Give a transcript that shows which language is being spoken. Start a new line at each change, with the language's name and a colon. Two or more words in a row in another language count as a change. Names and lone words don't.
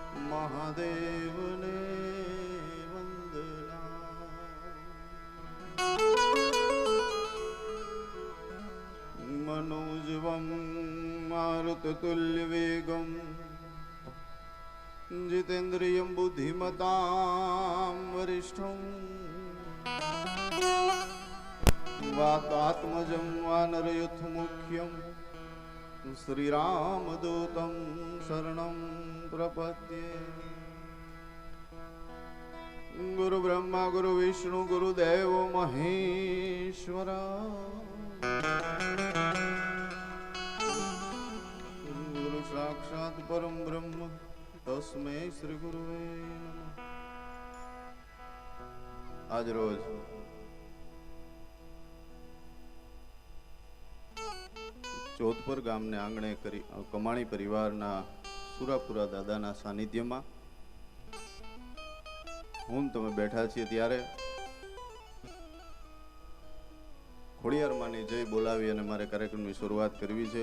Gujarati: મહાદેવને વંદના.
Sanskrit: મનોજવમ મારુતતુલ્યવેગમ जितेन्द्रियं बुद्धिमतां वरिष्ठं वातात्मजं वानरयुथमुख्यं श्रीरामदूतं शरणं प्रपद्ये. गुरुब्रह्मा गुरुविष्णु गुरुदेव महेश्वरा. गुरु साक्षात् परम ब्रह्म तस्मै श्री गुरुवे नमः.
Gujarati: આજ રોજ જોધપુર ગામને આંગણે કમાણી પરિવારના સુરાપુરા દાદાના સાનિધ્યમાં હું તમે બેઠા છીએ ત્યારે ખોડિયાર માની જય બોલાવી અને મારે કાર્યક્રમની શરૂઆત કરવી છે.